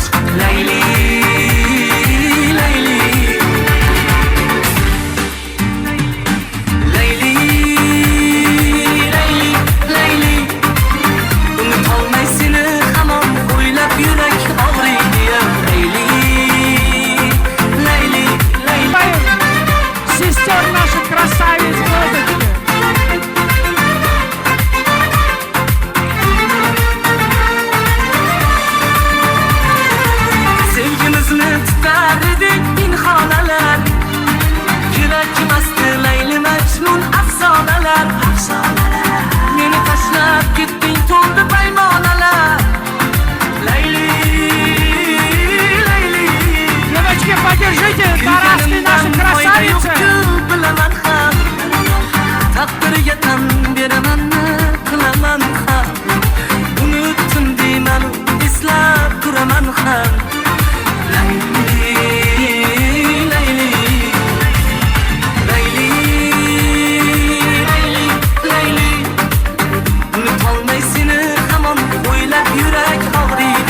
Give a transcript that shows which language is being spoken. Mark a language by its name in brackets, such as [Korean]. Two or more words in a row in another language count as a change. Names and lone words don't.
[Uzbek] Layli, Layli, Layli, Layli, Layli, unutolmay seni hamon o'ylab yurak og'riydi. Layli, Layli, Layli. [Russian] Сестер наших красавиц Розочки. [Uzbek] Sevgimizni tutar edik pinhonalar, kerakmasdi Layli Majnun afsonalar. Meni tashlab ketding to'ldi paymonalar. Layli, Layli, [Russian] Девочки, поддержите Тараски, наши красавицы. [Uzbek] Bilaman ham taqdirga tan beraman, qilaman ham. Unutdim deyman, eslab turaman ham. Layli, Layli, Layli, Layli, Layli, unutolmay seni hamon o'ylab yurak og'riydi.